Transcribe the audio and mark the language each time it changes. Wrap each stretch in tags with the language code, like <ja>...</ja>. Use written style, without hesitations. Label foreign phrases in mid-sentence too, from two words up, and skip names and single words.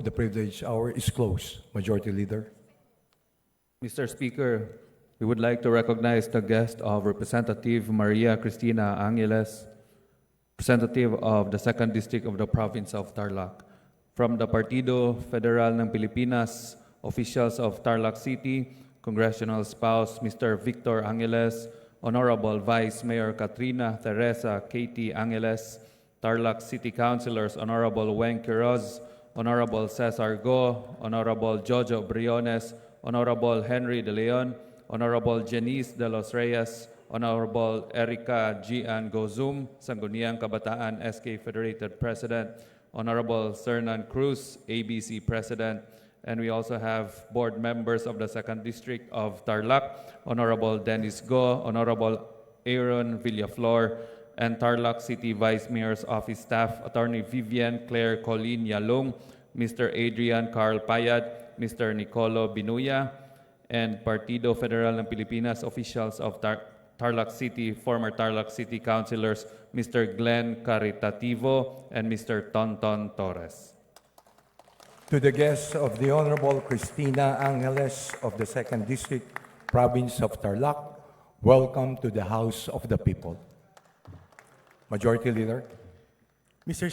<en>The privilege hour is closed. Majority Leader. Mr. Speaker, we would like to recognize the guest of Representative Maria Cristina Angeles, representative of the 2nd District of the Province of Tarlac. From the Partido Federal ng Pilipinas, officials of Tarlac City, Congressional Spouse Mr. Victor Angeles, Honorable Vice Mayor Katrina Teresa Katie Angeles, Tarlac City Councilors Honorable Weng Quiroz, Honorable Cesar Go, Honorable Jojo Briones, Honorable Henry De Leon, Honorable Janice De Los Reyes, Honorable Erica Gian Gozum, Sangguniang Kabataan SK Federated President, Honorable Cernan Cruz, ABC President, and we also have board members of the 2nd District of Tarlac, Honorable Dennis Go, Honorable Aaron Villaflor, and Tarlac City Vice Mayor's Office staff, Attorney Vivian Claire Colleen Yalong, Mr. Adrian Carl Payad, Mr. Nicolo Binuya, and Partido Federal ng Pilipinas officials of Tarlac City, former Tarlac City Councilors, Mr. Glenn Caritativo and Mr. Tonton Torres. To the guests of the Honorable Cristina Angeles of the 2nd District, Province of Tarlac, Welcome to the House of the People. Majority Leader. Mr.</en>